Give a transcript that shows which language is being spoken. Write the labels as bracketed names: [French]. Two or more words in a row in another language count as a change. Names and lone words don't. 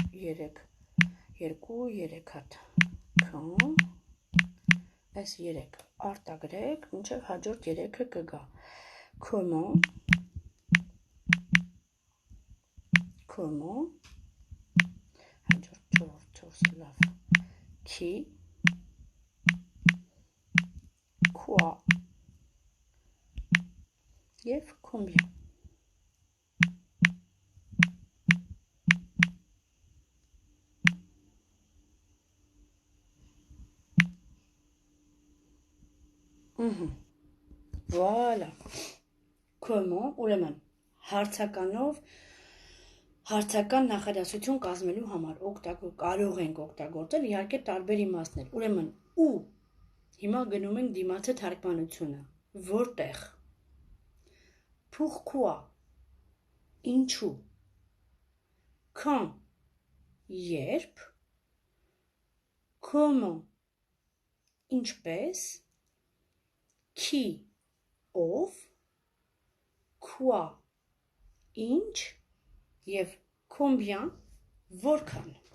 [Armenian] 2-3 հատ, quand, այս 3 արտագրեք, մինչև հաջորդ 3-ը կգա, comment, հաջորդ 4 լավ, [French] qui, quoi, և combien, Voilà, comment, [Armenian] ուրեմն, հարցական նախադասություն կազմելու համար կարող ենք օգտագործել իհարկե տարբեր իմաստներ, ուրեմն, ու, հիմա գնում ենք դիմացը թարգմանությունը, որտեղ, pourquoi, ինչու, quand, երբ, comment, ինչպես, qui, ով, quoi, ինչ, և combien, որքան։